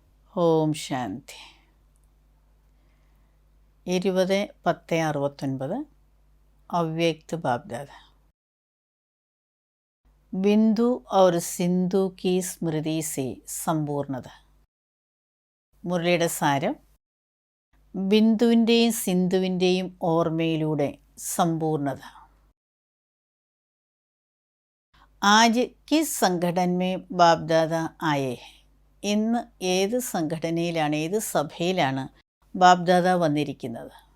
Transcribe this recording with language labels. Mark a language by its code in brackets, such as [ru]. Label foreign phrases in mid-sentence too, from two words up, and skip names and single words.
[hi] ओम शांति. 20-10-69 अव्यक्त बाप दादा. बिंदु और सिंधु की स्मृति से संपूर्णता. [ml] മുരളിയുടെ സാരം, ബിന്ദുവിൻ്റെയും സിന്ധുവിൻ്റെയും ഓർമ്മയിലൂടെ സമ്പൂർണത. [hi] आज किस संघटन में बाप दादा आए. [ml] ഇന്ന് ഏത് സംഘടനയിലാണ്, ഏത് സഭയിലാണ് ബാപ് ദാദ വന്നിരിക്കുന്നത്?